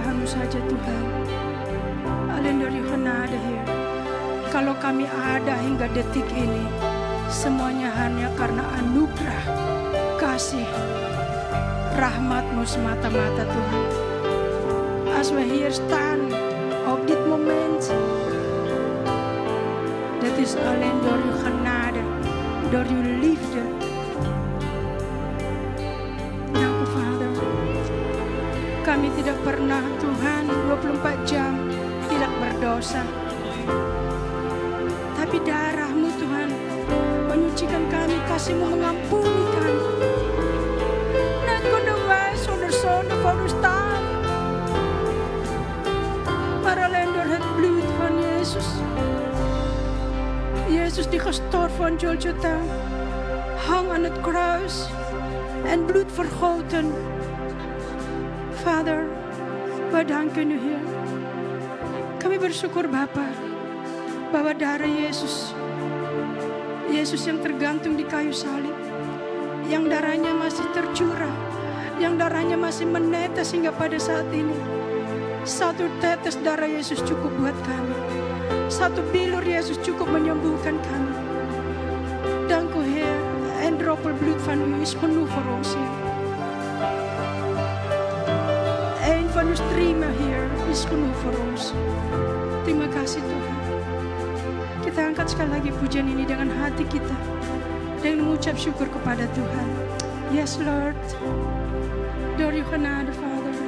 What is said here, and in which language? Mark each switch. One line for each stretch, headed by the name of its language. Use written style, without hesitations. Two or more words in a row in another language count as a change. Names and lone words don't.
Indonesian: saja Tuhan.
Dutch: Alleen door uw genade Heer.
Indonesian: Kalau kami ada hingga detik ini, semuanya hanya karena anugerah, kasih, rahmat-Mu semata-mata Tuhan.
Dutch: Als we hier staan op dit moment, dat is alleen door uw genade, door uw liefde. Dank u Vader.
Indonesian: Kami tidak pernah Tuhan 24 jam tidak berdosa. Tapi darah-Mu Tuhan menyucikan kami, kasih-Mu mengampuni kami.
Dutch: Net konden wij zonder zonde voor u staan. Maar alleen door het bloed van Jezus. Jezus die gestorven van Golgotha, hang aan het kruis en bloed vergoten. Vader, we danken u Heer.
Indonesian: Kami bersyukur Bapa, bahwa darah Yesus, Yesus yang tergantung di kayu salib, yang darahnya masih tercurah, yang darahnya masih menetes hingga pada saat ini. Satu tetes darah Yesus cukup buat kami. Satu bilur Yesus cukup menyembuhkan kami.
Dutch: Dank u Heer, en droppel bloed van u is genoeg voor ons Heer. Een van uw striemen Heer is genoeg voor ons.
Indonesian: Terima kasih Tuhan. Kita angkat sekali lagi pujian ini dengan hati kita, dengan mengucap syukur kepada Tuhan.
English: Yes Lord,
Dutch: door uw genade Vader.